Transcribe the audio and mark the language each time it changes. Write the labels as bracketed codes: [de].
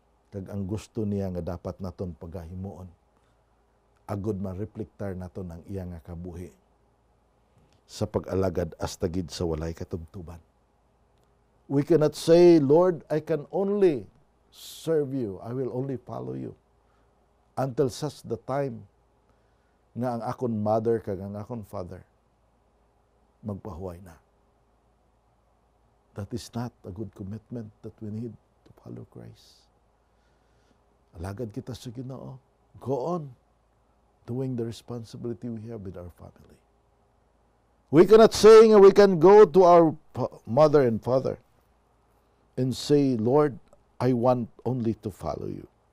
[hil] kag ang gusto niya nga dapat naton pagahimuon agud ma-reflectar naton ang iya nga kabuhi sa pag-alagad hasta gid sa walay katubtuban. [en] We cannot say, Lord, I can only serve you. I will only follow you until such the time [hil] nga ang akon mother kag ang akon father magpahuway na. [en] That is not a good commitment that we need to follow Christ. [hil] Alagad kita sa Ginoo. [en] Go on doing the responsibility we have with our family. We cannot say we can go to our mother and father and say, Lord, I want only to follow you.